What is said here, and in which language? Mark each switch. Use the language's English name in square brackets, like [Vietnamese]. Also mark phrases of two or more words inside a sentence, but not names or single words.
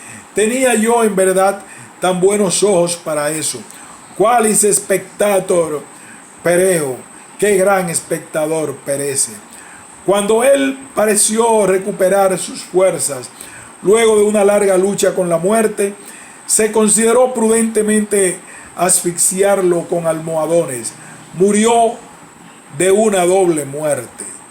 [Spanish] Tenía yo en verdad tan buenos ojos para eso. [Latin] Qualis spectator pereo, [Spanish] qué gran espectador perece. Cuando él pareció recuperar sus fuerzas, luego de una larga lucha con la muerte, se consideró prudentemente asfixiarlo con almohadones. Murió de una doble muerte.